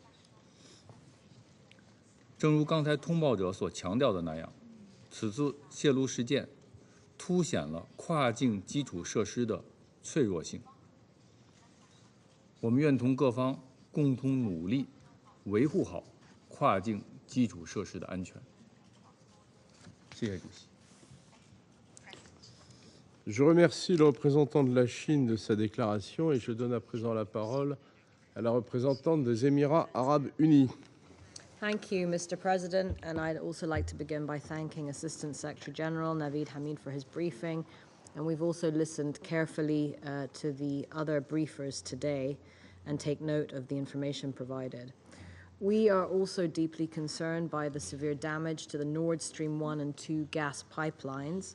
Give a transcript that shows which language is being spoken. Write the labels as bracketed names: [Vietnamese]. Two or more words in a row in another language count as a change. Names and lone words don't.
[Chinese] 正如刚才通报者所强调的那样，此次泄露事件凸显了跨境基础设施的脆弱性。我们愿同各方共同努力，维护好跨境基础设施的安全。谢谢主席。 [French] Je remercie le représentant de la Chine de sa déclaration et je donne à présent la parole à la représentante des Émirats arabes unis. [English] Thank you, Mr. President, and I'd also like to begin by thanking Assistant Secretary General Naveed Hamid for his briefing, and we've also listened carefully to the other briefers today and take note of the information provided. We are also deeply concerned by the severe damage to the Nord Stream 1 and 2 gas pipelines.